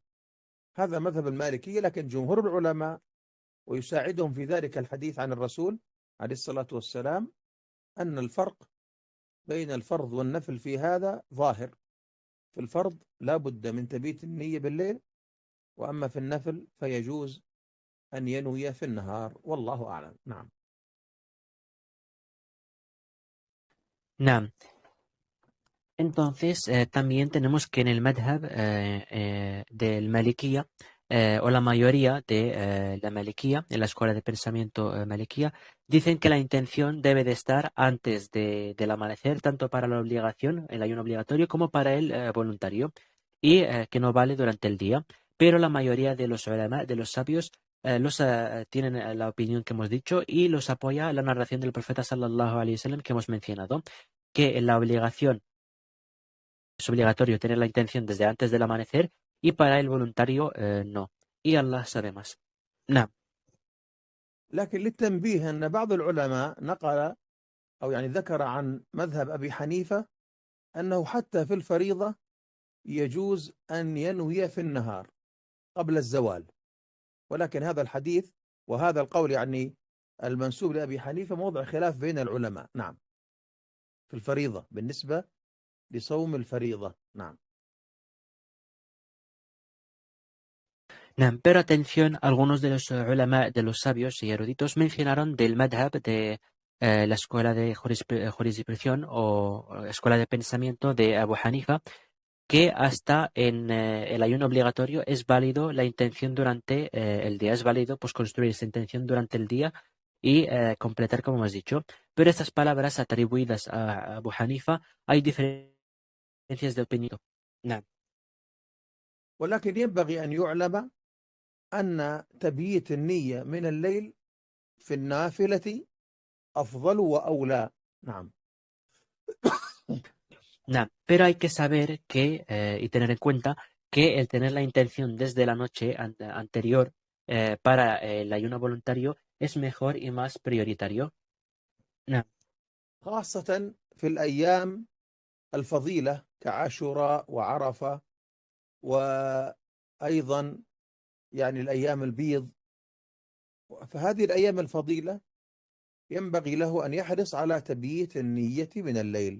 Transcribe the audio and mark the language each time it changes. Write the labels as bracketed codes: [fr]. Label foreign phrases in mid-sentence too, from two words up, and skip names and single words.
[ar] هذا مذهب المالكية، لكن جمهور العلماء ويساعدهم في ذلك الحديث عن الرسول عليه الصلاة والسلام أن الفرق بين الفرض والنفل في هذا ظاهر. في الفرض لا بد من تبيت النية بالليل، وأما في النفل فيجوز أن ينوي في النهار، والله أعلم. نعم. Nam. [es] Entonces, también tenemos que en el madhab del Malikiya, o la mayoría de la Malikiya, en la escuela de pensamiento Malikiya, dicen que la intención debe de estar antes del amanecer, tanto para la obligación, el ayuno obligatorio, como para el voluntario, y que no vale durante el día. Pero la mayoría de los ulama, de los sabios, tienen la opinión que hemos dicho y los apoya la narración del profeta [ar] صلى الله عليه وسلم [es] que hemos mencionado, que la obligación es obligatorio tener la intención desde antes del amanecer y para el voluntario no. Y Allah sabe más. [ar] نعم. لكن للتنبيه أن بعض العلماء نقل أو يعني ذكر عن مذهب أبي حنيفة أنه حتى في الفريضة يجوز أن ينوي في النهار قبل الزوال، ولكن هذا الحديث وهذا القول يعني المنسوب لأبي حنيفة موضع خلاف بين العلماء. نعم، في الفريضة بالنسبة لصوم الفريضة. نعم. نعم. [es] Pero atención, algunos de los ulama, de los sabios y eruditos mencionaron del madhab de la escuela de jurisdicción o escuela de pensamiento de Abu Hanifa, que hasta en el ayuno obligatorio es válido la intención durante el día, es válido pues construir esa intención durante el día y completar como hemos dicho. Pero estas palabras atribuidas a Abu Hanifa hay diferencias de opinión. [ar] نعم. ولكن ينبغي أن يعلم أن تبييت النية من الليل في النافلة أفضل وأولى. نعم. نعم. [es] Pero hay que saber que y tener en cuenta que el tener la intención desde la noche anterior para el ayuno voluntario es mejor y más prioritario. [ar] نعم. خاصة في الأيام الفضيلة كعاشوراء وعرفة، وأيضا يعني الأيام البيض، فهذه الأيام الفضيلة ينبغي له أن يحرص على تبييت النية من الليل.